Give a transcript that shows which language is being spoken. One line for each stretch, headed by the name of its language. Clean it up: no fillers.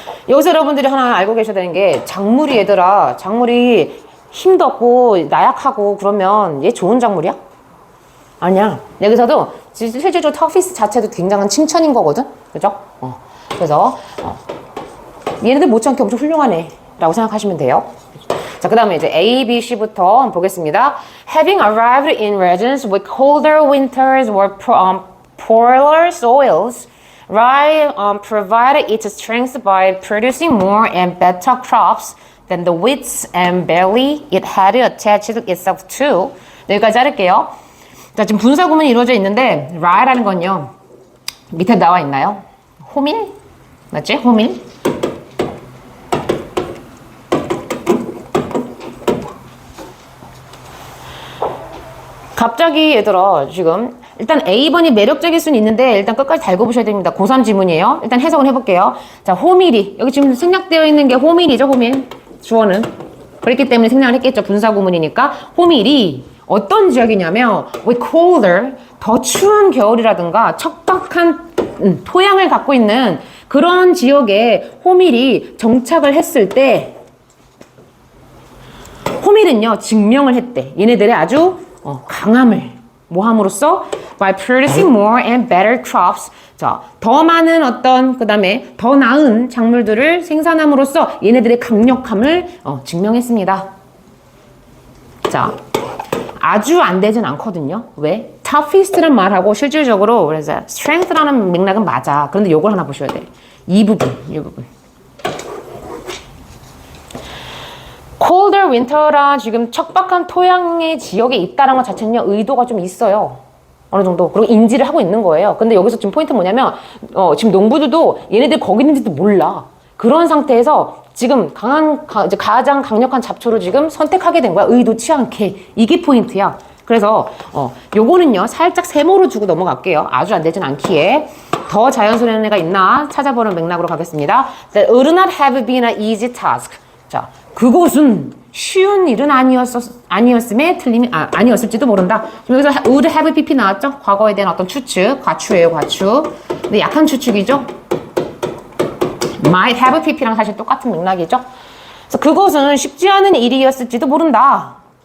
Korean: 여기서 여러분들이 하나 알고 계셔야 되는 게 작물이 얘들아 작물이 힘도 없고 나약하고 그러면 얘 좋은 작물이야? 아니야. 여기서도 실질적으로 터피스 자체도 굉장한 칭찬인 거거든. 그죠? 그래서 얘네들 못지않게 엄청 훌륭하네 라고 생각하시면 돼요. 자, 그 다음에 이제 A, B, C부터 한번 보겠습니다.
English: Having arrived in regions with colder winters or poorer soils, rye provided its strength by producing more and better crops than the wheat and barley it had attached itself to.
Korean: 여기까지 자를게요. 자, 지금 분사 구문이 이루어져 있는데 rye라는 건요. 밑에 나와 있나요? 호밀? 맞지? 호밀? 갑자기 얘들아 지금 일단 A번이 매력적일 수는 있는데 일단 끝까지 달고 보셔야 됩니다. 고3 지문이에요. 일단 해석을 해볼게요. 자, 호밀이 여기 지금 생략되어 있는 게 호밀이죠. 호밀 주어는 그렇기 때문에 생략을 했겠죠. 분사 구문이니까 호밀이 어떤 지역이냐면
English: with colder
Korean: 더 추운 겨울이라든가 척박한 토양을 갖고 있는 그런 지역에 호밀이 정착을 했을 때 호밀은요 증명을 했대. 얘네들의 아주 강함을 뭐함으로써
English: by producing more and better crops.
Korean: 자, 더 많은 어떤 그 다음에 더 나은 작물들을 생산함으로써 얘네들의 강력함을 증명했습니다. 자, 아주 안 되진 않거든요. 왜? toughest란 말하고 실질적으로 그래서 strength라는 맥락은 맞아. 그런데 요걸 하나 보셔야 돼. 이 부분. colder winter라 지금 척박한 토양의 지역에 있다는 것 자체는요 의도가 좀 있어요. 어느 정도. 그리고 인지를 하고 있는 거예요. 근데 여기서 지금 포인트 뭐냐면 지금 농부들도 얘네들 거기 있는지도 몰라. 그런 상태에서 지금 가장 강력한 잡초를 지금 선택하게 된 거야. 의도치 않게. 이게 포인트야. 그래서 요거는요 살짝 세모로 주고 넘어갈게요. 아주 안 되진 않기에. 더 자연스러운 애가 있나 찾아보는 맥락으로 가겠습니다.
English: That would not have been an easy task.
Korean: 자, 그것은 쉬운 일은 아니었음에 틀림이 아니었을지도 모른다. 지금 여기서 would have pp 나왔죠? 과거에 대한 어떤 추측, 과추예요, 과추. 근데 약한 추측이죠. might have pp랑 사실 똑같은 맥락이죠. 그래서 그것은 쉽지 않은 일이었을지도 모른다.